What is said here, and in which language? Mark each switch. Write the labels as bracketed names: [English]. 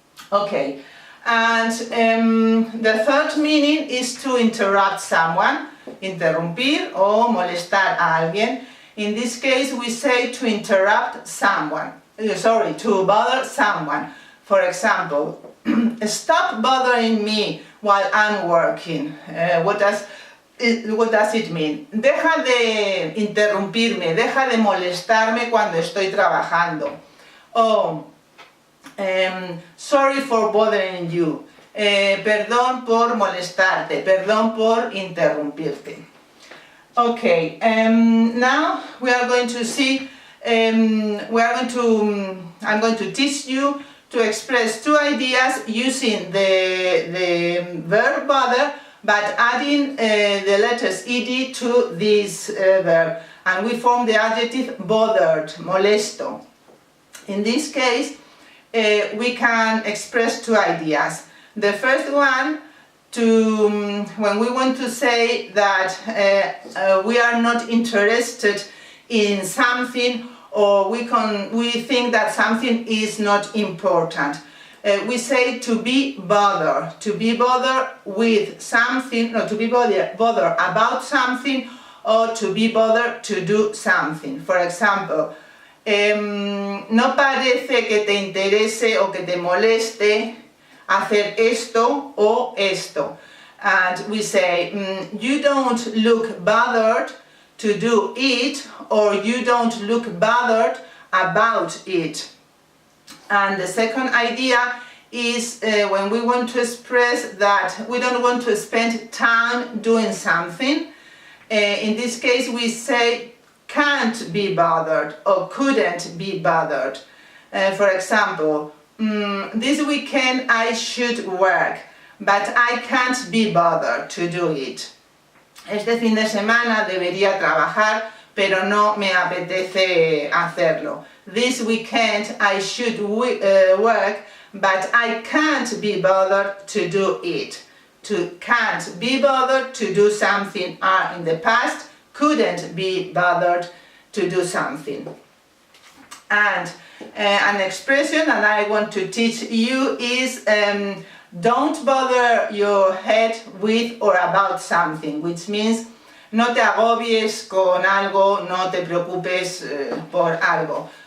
[English] Okay, and the third meaning is to interrupt someone, [Spanish] interrumpir o molestar a alguien. [English] In this case, we say to interrupt someone, to bother someone. For example, stop bothering me while I'm working. What does it mean? [Spanish] Deja de interrumpirme, deja de molestarme cuando estoy trabajando. [English] O, sorry for bothering you. [Spanish] Perdón por molestarte, perdón por interrumpirte. [English] Okay, now we are going to see, I'm going to teach you to express two ideas using the verb bother, but adding the letters ed to this verb, and we form the adjective bothered, molesto. In this case, we can express two ideas. The first one, when we want to say that we are not interested in something, or we think that something is not important. We say to be bothered with something, no, to be bothered about something, or to be bothered to do something. For example, [Spanish] no parece que te interese o que te moleste hacer esto o esto. [English] And we say, you don't look bothered to do it, or you don't look bothered about it. And the second idea is when we want to express that we don't want to spend time doing something. In this case, we say can't be bothered or couldn't be bothered. For example, this weekend I should work, but I can't be bothered to do it. [Spanish] Este fin de semana debería trabajar, pero no me apetece hacerlo. [English] This weekend I should work, but I can't be bothered to do it. To can't be bothered to do something are in the past, couldn't be bothered to do something. And an expression that I want to teach you is don't bother your head with or about something, which means [Spanish] no te agobies con algo, no te preocupes por algo.